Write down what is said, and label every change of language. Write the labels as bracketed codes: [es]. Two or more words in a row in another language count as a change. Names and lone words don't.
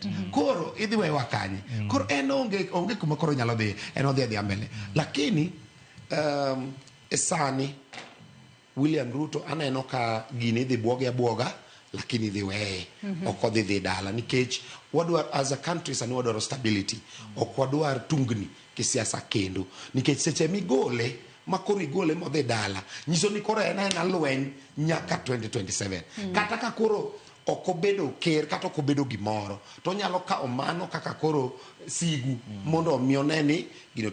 [luo] Koro idhi wewa kanye. Koro en onge kuma koro nyalo dhi, en odhi mbele. Lakini sani William Ruto aneno ka gini dhi buoga lakini dhi weye ok odhi dhi dala, nikech wadwar [en] as a country [luo] sani wadwaro stability, ok wadwar tungni kisiasa kendo, nikech seche migole makoro igole modhi dala nyiso ni koro en lweny nyaka 2027. Kata ka koro ok obedo ker kata ok obedo gimoro to nyalo ka omano kaka koro sigu mondo omiyo neni gino.